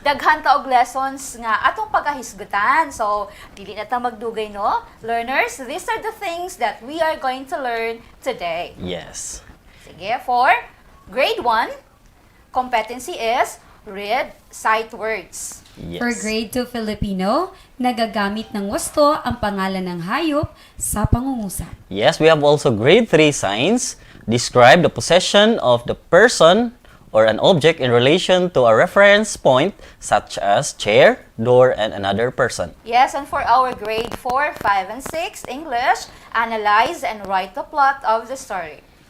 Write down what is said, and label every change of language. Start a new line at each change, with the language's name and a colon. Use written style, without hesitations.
Cebuano: daghan ta og lessons nga atong pagkahisgutan. So, dili na ta magdugay, no?
English: Learners, these are the things that we are going to learn today. Yes. Sige, for grade 1, competency is read sight words. Yes. For grade 2 Filipino,
Filipino: nagagamit ng wasto ang pangalan ng hayop sa pangungusap.
English: Yes, we have also grade 3 science. Describe the possession of the person or an object in relation to a reference point such as chair, door, and another person. Yes, and for our grade 4, 5, and 6 English, analyze and write the plot of the story.